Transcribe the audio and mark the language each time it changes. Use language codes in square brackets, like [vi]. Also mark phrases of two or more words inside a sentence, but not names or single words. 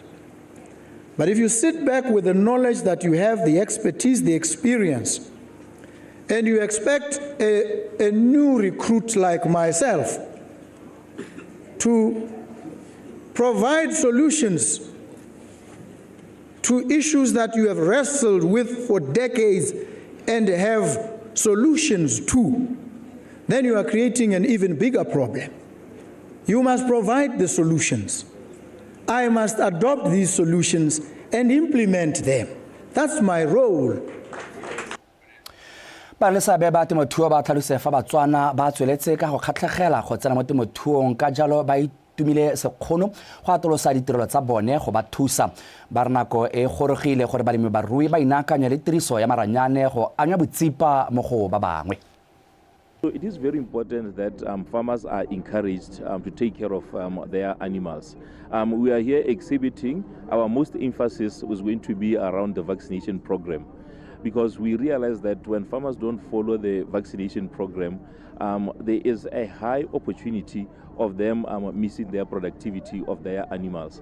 [en] But if you sit back with the knowledge that you have, the expertise, the experience, and you expect a new recruit like myself to provide solutions to issues that you have wrestled with for decades and have solutions to, then you are creating an even bigger problem. You must provide the solutions. I must adopt these solutions and implement them. That's my role. [tn] Ba le seabe ba temothuo ba tlhalose fa Batswana ba tsweletse ka go kgatlhegela go tsena mo temothuong ka jalo ba itumile sekgono go atolosa ditirelo tsa bone go ba thusa. Ba re nako e gorogile gore balemibarui ba inakanya le tiriso ya maranyane go anya botsipa mo go ba bangwe. [en] So it is very important that farmers are encouraged to take care of their animals. We are here exhibiting. Our most emphasis was going to be around the vaccination program, because we realize that when farmers don't follow the vaccination program, there is a high opportunity of them missing their productivity of their animals.